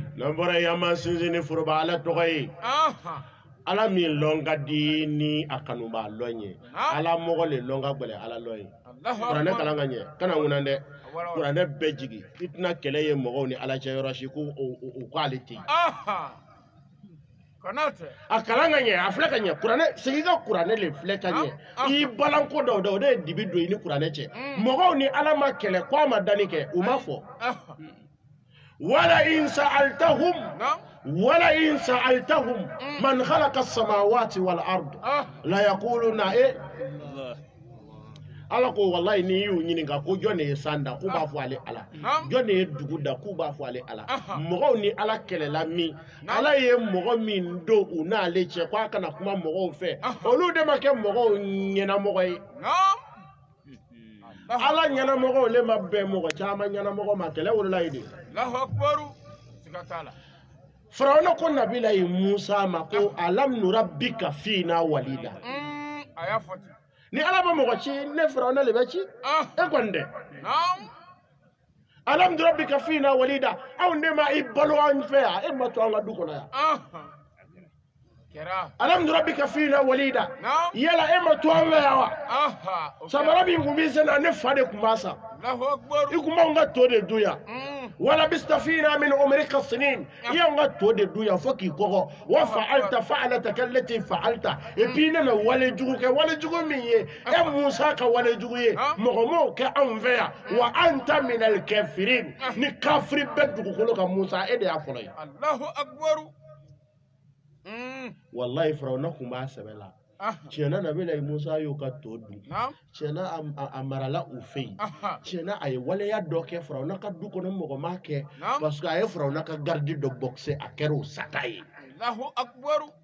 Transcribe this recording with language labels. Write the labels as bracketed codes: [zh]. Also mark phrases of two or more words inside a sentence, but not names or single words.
[bm] n'an bɔra yen an b'an sinsin ni foroba ala tɔgɔ ye ala min lɔn ka di ni a kanuba lɔn ye ala mɔgɔ le lɔn ka gbɛlɛ ala lɔn ye kuranɛ kalan ka ɲɛ kana ŋunan dɛ kuranɛ bɛɛ jigi i tɛna kɛlɛ ye mɔgɔw ni ala cɛ yɔrɔ si ko o ko ale ten a kalan ka ɲɛ a filɛ ka ɲɛ kuranɛ segin ka kuranɛ le filɛ ka ɲɛ i balanko dɔw o de ye dibi don i ni kuranɛ cɛ mɔgɔw ni ala ma kɛlɛ ko a ma danni kɛ u ma fɔ wala in [ar] سألتهم من خلق السماوات والأرض ليقولن [bm] ala ko wallahi ni y'u ɲininka ko jɔn de ye san da k'u b'a fɔ ale ala jɔn de ye dugu da k'u b'a fɔ ale ala mɔgɔw ni ala kɛlɛla min ala ye mɔgɔ min don u n'ale cɛ k'a kana kuma mɔgɔw fɛ olu de ma kɛ mɔgɔw ɲɛnamɔgɔ ye ala ɲɛnamɔgɔw le ma bɛn mɔgɔ caman ɲɛnamɔgɔ ma kɛlɛ wolola ye de Firawuna ko nabila ye Musa ma ko [ar] ألم نربك فينا وليدا [bm] ni ala ba mɔgɔ ci ne Firawuna le bɛ ci e kɔni dɛ [ar] ألم نربك فينا وليدا [bm] aw ne ma i balo an fɛ yan e ma to an ka du kɔnɔ yan [ar] ألم نربك فينا وليدا [bm] yala e ma to an fɛ yan wa sabara min kun b'i sen na ne fa de kun b'a san i kun b'anw ka to de dun yan wala [ar] لبثت فينا من عمرك سنين [bm] yan ka to de dun yan fo k'i kɔgɔ wa [ar] فعلت فعلتك التي فعلت [fr] et puis [bm] ne ma wale jugu kɛ wale jugu min ye e Musa ka wale jugu ye mɔgɔ m'o kɛ anw fɛ yan [ar] وأنت من الكافرين [bm] ni kafiri bɛ dugukolo kan Musa e de y'a fɔlɔ ye [ar] الله أكبر [bm] wallahi Firawuna kun b'a sɛbɛ la tiɲɛna nabila Musa y'o ka to dun tiɲɛna a marala u fɛ yen tiɲɛna a ye waleya dɔ kɛ Firawuna ka du kɔnɔ mɔgɔ ma kɛ [fr] parce que [bm] a ye Firawuna ka gardi dɔ boxe a kɛra o sata ye [ar] الله أكبر